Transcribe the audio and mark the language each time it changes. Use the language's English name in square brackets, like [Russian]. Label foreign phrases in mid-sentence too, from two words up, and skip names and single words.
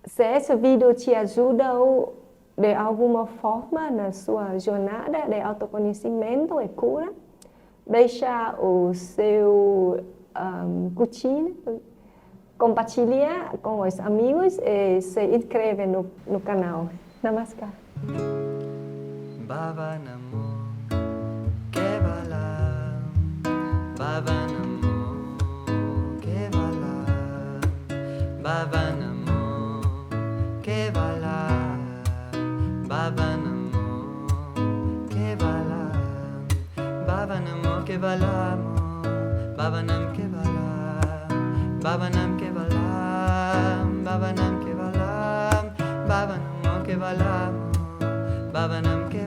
[Portuguese] se esse vídeo te ajudou de alguma forma na sua jornada de autoconhecimento e cura, deixa o seu curtir, compartilhar com os amigos e se inscreve no canal. Namaskar. [Sanskrit] Baba Namo Kevala, Baba Namo Kevala, Baba Namo Kevala, Baba Namo Kevala, Baba Namo Kevala, Baba Nam Kevala, Baba Nam Kevala, Baba Nam Kevala, Baba Namo Kevala, Baba Nam